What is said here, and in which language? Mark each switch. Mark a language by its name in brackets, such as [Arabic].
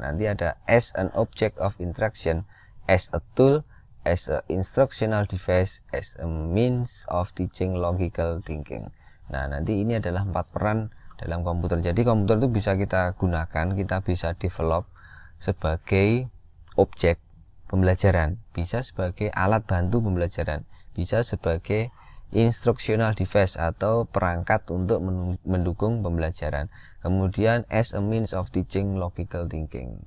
[Indonesian] Nanti ada [English] as an object of interaction, as a tool, as a instructional device, as a means of teaching logical thinking. [Indonesian] Nah, nanti ini adalah 4 peran dalam komputer. Jadi komputer itu bisa kita gunakan, kita bisa develop sebagai objek pembelajaran, bisa sebagai alat bantu pembelajaran, bisa sebagai instructional device atau perangkat untuk mendukung pembelajaran. [English] Kemudian as a means of teaching logical thinking.